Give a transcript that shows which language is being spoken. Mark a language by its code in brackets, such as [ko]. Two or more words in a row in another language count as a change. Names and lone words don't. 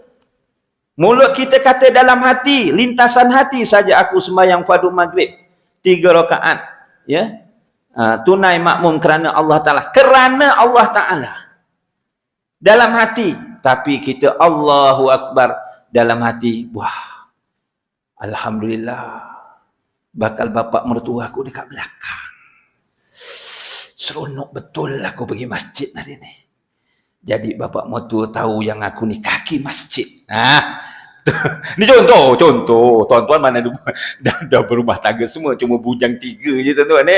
[ms] Mulut kita kata dalam hati, lintasan hati saja aku sembahyang fardu maghrib 3 rakaat, ya. Tunai makmum kerana Allah Ta'ala. Kerana Allah Ta'ala. Dalam hati. Tapi kita [ar] الله أكبر [ms] dalam hati. Wah, alhamdulillah. Bakal bapak mertua aku dekat belakang. Seronok betul aku pergi masjid hari ni. Jadi bapak mertua tahu yang aku ni kaki masjid. Ni contoh. Tuan-tuan mana dah berumah tangga semua. Cuma bujang 3 je tuan-tuan ni.